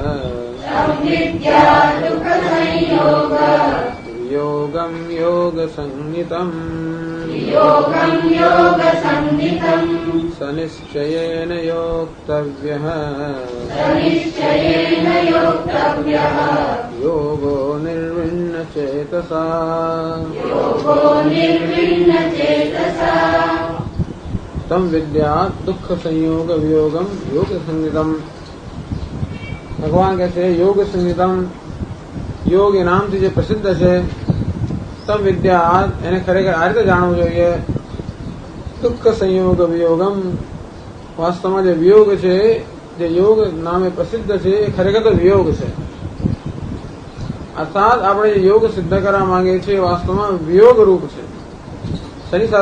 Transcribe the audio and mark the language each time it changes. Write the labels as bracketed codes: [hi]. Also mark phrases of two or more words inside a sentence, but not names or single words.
[sa] योगं योगसंज्ञितम् स निश्चयेन योक्तव्यः योगो निर्विण्णचेतसा. तम विद्यात् दुख संयोग वियोगम योग संगीतम. [hi] भगवान कहते हैं [sa] योग संगीतम, [gu] યોગ એ નામથી જે પ્રસિદ્ધ છે. [sa] तम विद्या [gu] એને ખરેખર આ રીતે જાણવું જોઈએ. [sa] दुःख संयोग वियोगम, [gu] વાસ્તવમાં જે વિયોગ છે, જે યોગ નામે પ્રસિદ્ધ છે એ ખરેખર તો વિયોગ છે. અર્થાત આપણે જે યોગ સિદ્ધ કરવા માંગીએ છીએ વાસ્તવમાં વિયોગ રૂપ છે.